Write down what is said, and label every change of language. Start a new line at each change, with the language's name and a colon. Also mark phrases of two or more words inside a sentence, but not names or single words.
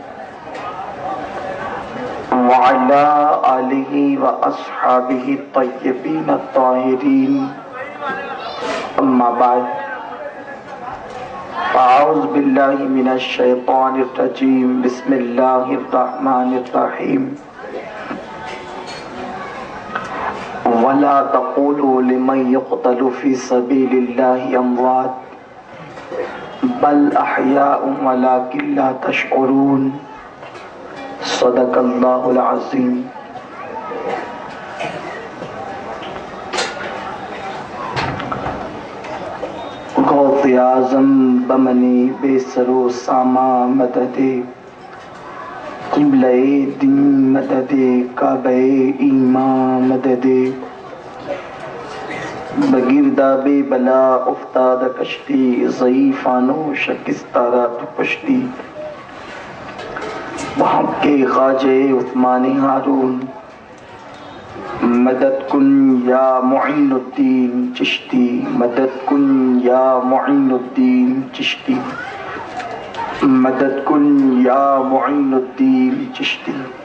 Arabic: وعلی آلہ واصحابہ الطیبین الطاہرین، اما بعد، اعوذ باللہ من الشیطان الرجیم، بسم اللہ الرحمن الرحیم۔ وَلَا تَقُولُوا لِمَنْ يُقْتَلُ فِي سَبِيلِ اللَّهِ أَمْوَاتٌ بَلْ أَحْيَاءٌ وَلَكِنْ لَا تَشْعُرُونَ۔ صدق اللہ العظیم۔
Persian: غوث اعظم بمنی بے سرو ساما مدد، قبلہ دین مدد، کعبہ ایمان مدد، بگرداب بلا افتاد کشتی، ضعیفانو شکستہ تو پشتی،
Urdu: وہاں کے
Persian: خواجہ عثمان ہارون، مدد کن یا معین الدین چشتی، مدد کن یا معین الدین چشتی، مدد کن یا معین الدین چشتی۔